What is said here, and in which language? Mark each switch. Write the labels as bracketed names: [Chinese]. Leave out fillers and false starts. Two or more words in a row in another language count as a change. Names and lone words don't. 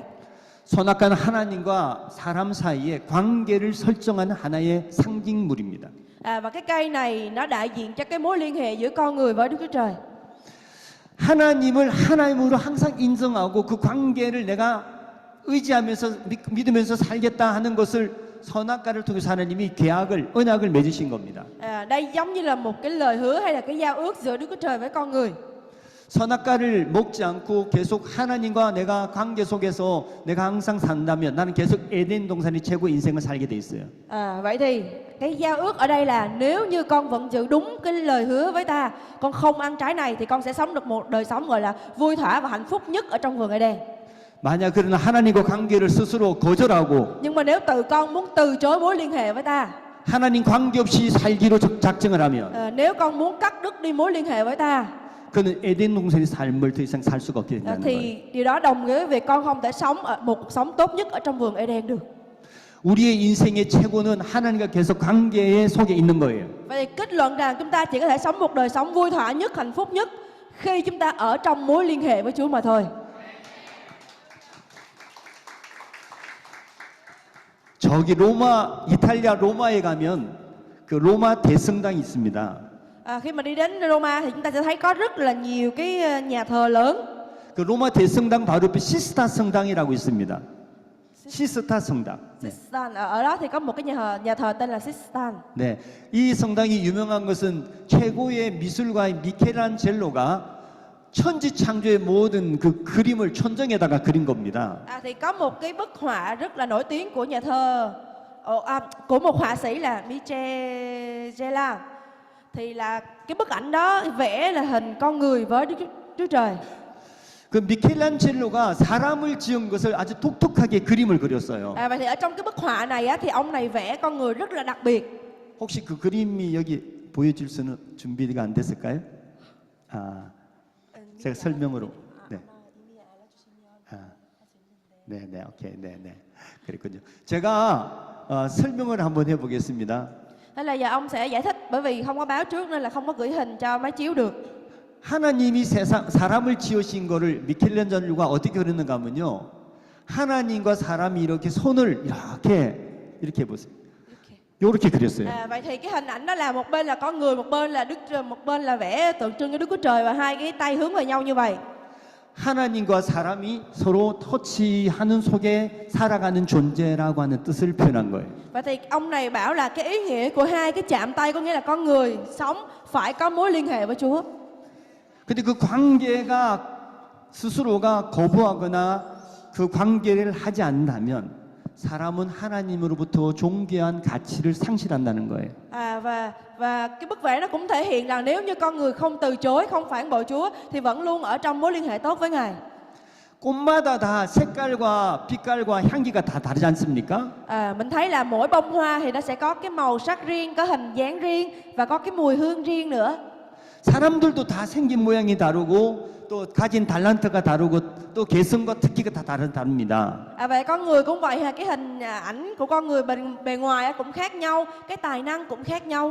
[Korean] 선악과는 하나님과 사람 사이의 관계를 설정하는 하나의 상징물입니다. [Vietnamese] Và cái cây này nó đại diện cho cái mối liên hệ giữa con người với Đức Chúa Trời. [Korean] 하나님을 하나님으로 항상 인정하고 그 관계를 내가 의지하면서 믿으면서 살겠다 하는 것을 선악과를 통해서 하나님이 계약을 언약을 맺으신 겁니다. [Vietnamese] Đây giống như là một cái lời hứa hay là cái giao ước giữa Đức Chúa Trời với con người. [Korean] 선악과를 먹지 않고 계속 하나님과 내가 관계 속에서 내가 항상 산다면 나는 계속 에덴 동산의 최고 인생을 살게 돼 있어요. [Vietnamese] Vậy thì cái giao ước ở đây là nếu như con vẫn giữ đúng cái lời hứa với ta, con không ăn trái này thì con sẽ sống được một đời sống gọi là vui thỏa và hạnh phúc nhất ở trong vườn Eden. [Korean] 만약 그러나 하나님과 관계를 스스로 거절하고 [Vietnamese] Nhưng mà nếu tự con muốn từ chối mối liên hệ với ta, [Korean] 하나님 관계 없이 살기로 작정을 하면 [Vietnamese] nếu con muốn cắt đứt đi mối liên hệ với ta, [Korean] 그는 에덴 동산의 삶을 더 이상 살 수가 없게 된다는 거예요. [Vietnamese] thì điều đó đồng nghĩa với việc con không thể sống ở một cuộc sống tốt nhất ở trong vườn Eden được. [Korean] 우리의 인생의 최고는 하나님과 계속 관계에 속에 있는 거예요. [Vietnamese] Vậy thì kết luận rằng chúng ta chỉ có thể sống một đời sống vui thỏa nhất, hạnh phúc nhất khi chúng ta ở trong mối liên hệ với Chúa mà thôi. [Korean] 저기 이탈리아 로마에 가면 그 로마 대성당이 있습니다. [Vietnamese] Khi mà đi đến Roma thì chúng ta sẽ thấy có rất là nhiều cái nhà thờ lớn. [Korean] 그 로마 대성당 바로 옆에 시스타 성당이라고 있습니다. 시스타 성당. 네. Sistan. [Vietnamese] Ở đó thì có một cái nhà thờ tên là Sistan. [Korean] 네, 이 성당이 유명한 것은 최고의 미술가인 미켈란젤로가 천지 창조의 모든 그 그림을 천정에다가 그린 겁니다. [Vietnamese] Thì có một cái bức họa rất là nổi tiếng của nhà thơ của một họa sĩ là Michelangelo. Thì là cái bức ảnh đó vẽ là hình con người với Chúa Trời. [Korean] 그 미켈란젤로가 사람을 지은 것을 아주 독특하게 그림을 그렸어요. [Vietnamese] Vậy thì ở trong cái bức họa này á, thì ông này vẽ con người rất là đặc biệt. [Korean] 혹시 그 그림이 여기 보여줄 수는 준비가 안 됐을까요? 제가 설명으로. 네. 네, 오케이, 네. 그랬군요. 제가 설명을 한번 해보겠습니다. [Vietnamese] Thế là giờ ông sẽ giải thích, bởi vì không có báo trước nên là không có gửi hình cho máy chiếu được. [Korean] 하나님이 사람을 지으신 거를 미켈란젤로가 어떻게 그렸는가 하면요. 하나님과 사람이 이렇게 손을 이렇게 해보세요. 이렇게 그렸어요. [Vietnamese] Vậy thì cái hình ảnh đó là một bên là con người, một bên là vẽ tượng trưng cho Đức Chúa Trời và hai cái tay hướng về nhau như vậy. [Korean] 하나님과 사람이 서로 터치하는 속에 살아가는 존재라고 하는 뜻을 표현한 거예요. [Vietnamese] Vậy thì ông này bảo là cái ý nghĩa của hai cái chạm tay có nghĩa là con người sống phải có mối liên hệ với Chúa. [Korean] 근데 그 관계가 스스로가 거부하거나 그 관계를 하지 않는다면 사람은 하나님으로부터 존귀한 가치를 상실한다는 거예요. [Vietnamese] Và cái bức vẽ nó cũng thể hiện rằng nếu như con người không từ chối, không phản bội Chúa thì vẫn luôn ở trong mối liên hệ tốt với Ngài. [Korean] 꽃마다 다 색깔과 빛깔과 향기가 다 다르지 않습니까? [Vietnamese] Mình thấy là mỗi bông hoa thì nó sẽ có cái màu sắc riêng, có hình dáng riêng và có cái mùi hương riêng nữa. [Korean] 사람들도 다 생긴 모양이 다르고 또 가진 달란트가 다르고 또 개성과 특기가 다 다릅니다. [Vietnamese] Vậy con người cũng vậy, cái hình ảnh của con người bề ngoài cũng khác nhau, cái tài năng cũng khác nhau.